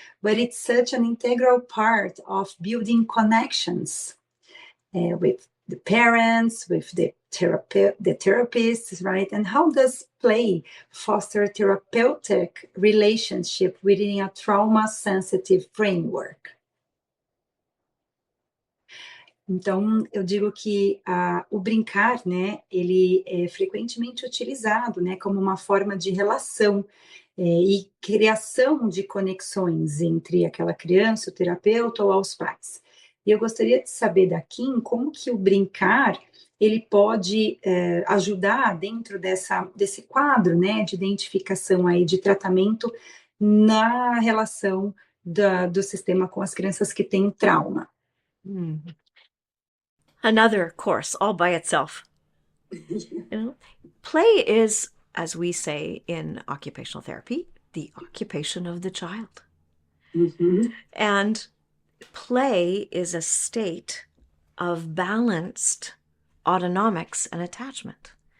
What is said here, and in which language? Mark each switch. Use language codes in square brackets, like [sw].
[en] But it's such an integral part of building connections with the parents, with the therapists, right? And how does play foster therapeutic relationship within a trauma-sensitive framework? [pt] Então, eu digo que o brincar, né, ele é frequentemente utilizado, né, como uma forma de relação e criação de conexões entre aquela criança, o terapeuta ou aos pais. E eu gostaria de saber da Kim como que o brincar ele pode ajudar dentro desse quadro, né, de identificação aí de tratamento na relação do sistema com as crianças que têm trauma. [en] Another course all by itself. You know, play is, as we say in occupational therapy, the occupation of the child. Mm-hmm. And play is a state of balanced autonomics and attachment.